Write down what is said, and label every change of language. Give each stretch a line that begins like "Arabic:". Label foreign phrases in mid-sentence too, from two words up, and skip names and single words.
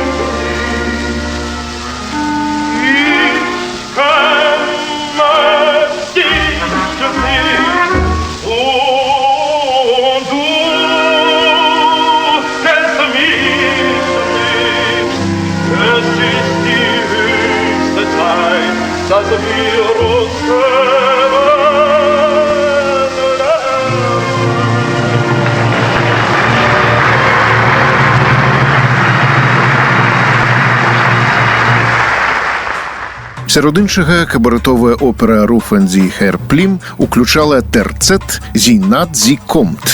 German: Ich kenne dich nicht und du kennst mich nicht. Es ist die höchste Zeit, dass wir uns
Belarusian: Сярод іншага, кабарэтовая опера «Руфен зи хэр Плім» уключала тэрцэт «Зійнат зи комт».